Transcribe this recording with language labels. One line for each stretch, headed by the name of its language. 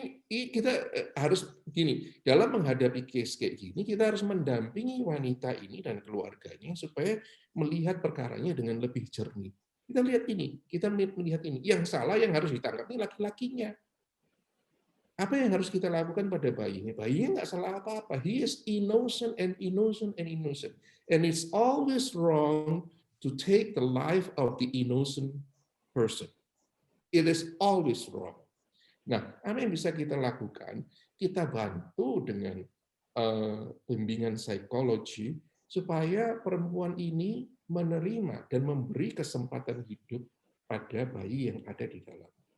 Indonesian: Kita harus gini, dalam menghadapi case kayak gini, kita harus mendampingi wanita ini dan keluarganya supaya melihat perkaranya dengan lebih jernih. Kita lihat ini, kita melihat ini. Yang salah yang harus ditangkap ini laki-lakinya. Apa yang harus kita lakukan pada bayinya? Bayinya nggak salah apa-apa.
English: He is innocent and innocent and innocent. And it's always wrong to take the life of the innocent person. It is always wrong.
Indonesian: Nah, apa yang bisa kita lakukan? Kita bantu dengan bimbingan psikologi supaya perempuan ini menerima dan memberi kesempatan hidup pada bayi yang ada di dalam.